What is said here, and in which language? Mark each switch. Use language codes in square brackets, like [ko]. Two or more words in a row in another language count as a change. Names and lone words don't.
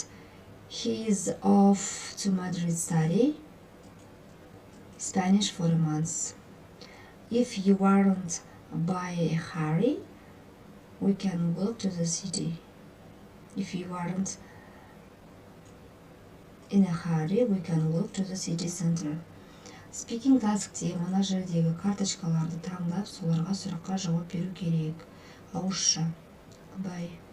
[en] He is off to Madrid study Spanish for a month. If you aren't by a hurry, we can walk to the city. If you aren't in a hurry, we can walk to the city center. Speaking task'те [kk] мына жердегі карточкаларды таңдап, соларға сұраққа жауап беру керек. Ауызша. Bye.